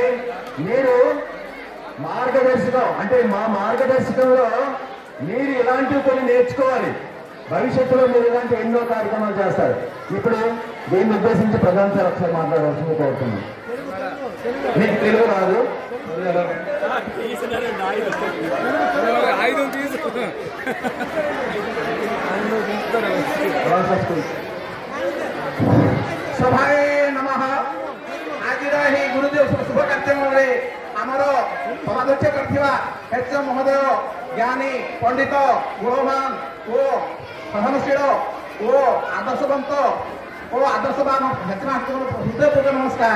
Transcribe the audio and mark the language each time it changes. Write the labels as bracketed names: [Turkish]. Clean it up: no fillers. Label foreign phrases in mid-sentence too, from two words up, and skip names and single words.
[Telugu] మీరు మార్గదర్శకం అంటే మా మార్గదర్శకంలో మీరు ఇలాంటివి కొన్ని నేర్చుకోవాలి. భవిష్యత్తులో మీరు ఇలాంటి ఎన్నో కార్యక్రమాలు చేస్తారు. ఇప్పుడు దీన్ని ఉద్దేశించి ప్రధాన సార్ ఒకసారి మాట్లాడవలసింది కోరుతున్నాను. మీకు తెలుగు రాదు. [Odia] ସଭାଏ ନମଃ। ଆଜିର ଏହି ଗୁରୁଦେବ ଶୁଭ କାର୍ଯ୍ୟକ୍ରମରେ ଆମର ସମାଧ୍ୟକ୍ଷ କରିଥିବା ହେଚ ମହୋଦୟ ଜ୍ଞାନୀ ପଣ୍ଡିତ ଗୁଣବାନ ଓ ସହନଶୀଳ ଓ ଆଦର୍ଶବନ୍ତ ଓ ଆଦର୍ଶବାନ ହେଚମାଷ୍ଟରଙ୍କୁ ହୃଦୟପୂର୍ବ ନମସ୍କାର।